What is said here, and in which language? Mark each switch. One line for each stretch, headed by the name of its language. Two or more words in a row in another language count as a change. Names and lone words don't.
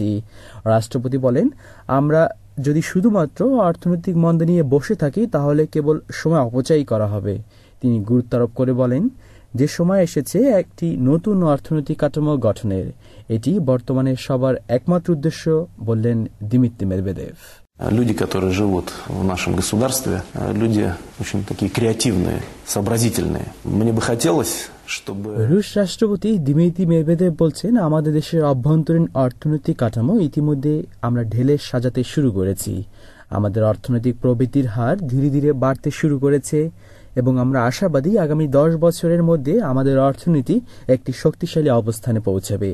Bangla: রাষ্ট্রপতি বলেন, আমরা যদি শুধুমাত্র অর্থনৈতিক মন্দা নিয়ে বসে থাকি তাহলে কেবল সময় অপচয় করা হবে। তিনি গুরুত্ব আরোপ করে বলেন, যে সময় এসেছে একটি নতুন অর্থনৈতিক কাঠামো গঠনের। এটি বর্তমানে সবার একমাত্র উদ্দেশ্য, বললেন দিমিত্রি মেদভেদেভ।
Russian: Люди, которые живут в нашем государстве, люди очень такие креативные, сообразительные. Мне бы хотелось, чтобы...
Bangla: রুশ রাষ্ট্রপতি দিমিত্রি মেদভেদেভ বলছেন, আমাদের দেশের অভ্যন্তরীণ অর্থনৈতিক কাঠামো ইতিমধ্যে আমরা ঢেলে সাজাতে শুরু করেছি। আমাদের অর্থনৈতিক প্রবৃদ্ধির হার ধীরে ধীরে বাড়তে শুরু করেছে এবং আমরা আশাবাদী আগামী ১০ বছরের মধ্যে আমাদের অর্থনীতি একটি শক্তিশালী অবস্থানে পৌঁছাবে।